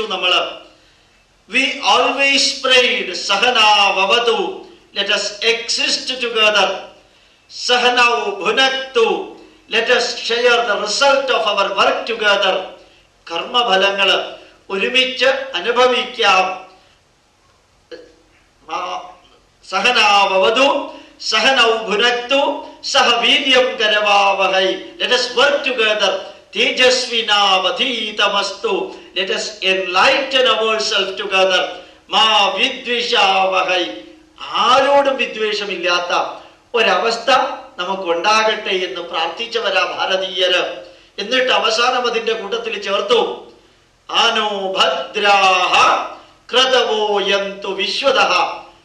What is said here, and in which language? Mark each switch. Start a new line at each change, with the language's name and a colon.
English: നമ്മൾ we always prayed
Sanskrit: sahana vavatu,
English: let us exist together,
Sanskrit: sahanau bhunaktu,
English: let us share the result of our work together.
Malayalam: കർമ്മഫലങ്ങൾ ഒരുമിച്ച് അനുഭവിക്കാം.
Sanskrit: സഹനാവവതു സഹനൗ ഭുനക്തു സഹ വീര്യം കരവാവഹൈ.
English: Let us work together.
Sanskrit: തേജസ്വിനാവധീതമസ്തു.
English: Let us enlighten ourselves together.
Sanskrit: മാ വിദ്വേഷാവഹൈ.
Malayalam: ആരോടും വിദ്വേഷമില്ലാത്ത ഒരവസ്ഥ നമുക്കുണ്ടാകട്ടെ എന്ന് പ്രാർത്ഥിച്ചവരാ ഭാരതീയര്. എന്നിട്ട് അവസാനം അതിന്റെ കൂട്ടത്തിൽ ചേർത്തു,
Sanskrit: ആനോ ഭദ്രാഹ ക്രതവോ യന്തു വിശ്വതഃ.